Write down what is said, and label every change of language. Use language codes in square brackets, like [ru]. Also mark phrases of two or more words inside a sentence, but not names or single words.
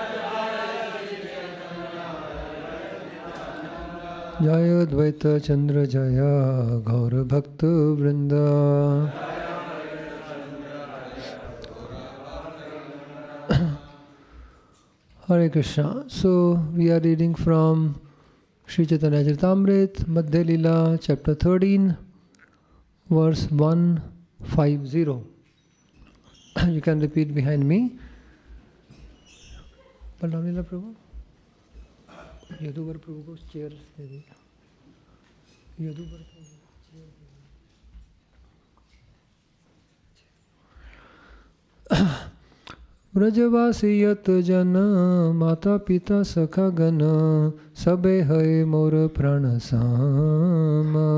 [sa] जय द्वैत चन्द्र जय गौर भक्त वृन्द. हरे कृष्ण. [en] So we are reading from Sri Caitanya-Caritāmṛta Madhya-lilā, chapter 13, verse 150. You can repeat behind me. [hi] Balramlila Prabhu, Yaduvar Prabhu को chair दे दी. Yaduvar Prabhu chair दे दी. [bn] ব্রজবাসী যত জন মাতা পিতা সখা গণ সবে হয় মোর প্রাণ সাম.